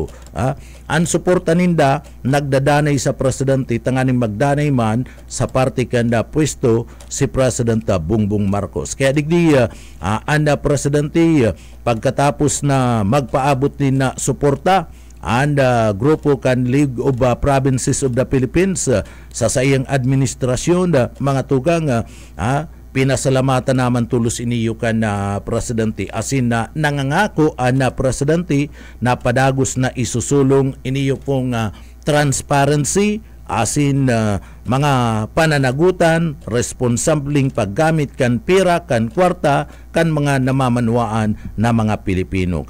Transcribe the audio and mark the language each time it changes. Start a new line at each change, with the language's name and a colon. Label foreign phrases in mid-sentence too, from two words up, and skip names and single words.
Bikol: Ang suporta ninda nagdadanay sa presidente tanganing magdanay man sa parte kanda pwesto si President Bongbong Marcos. Kaya digdi anda presidente pagkatapos na magpaabot din na suporta and grupo kan League of Provinces of the Philippines sa iyang administrasyon mga tugang pinasalamatan naman tulos iniyo kan presidente asin na nangangako na presidente na padagos na isusulong iniyo pong transparency asin mga pananagutan, responsableng paggamit kan pera, kan kwarta, kan mga namamanuaan na mga Pilipino.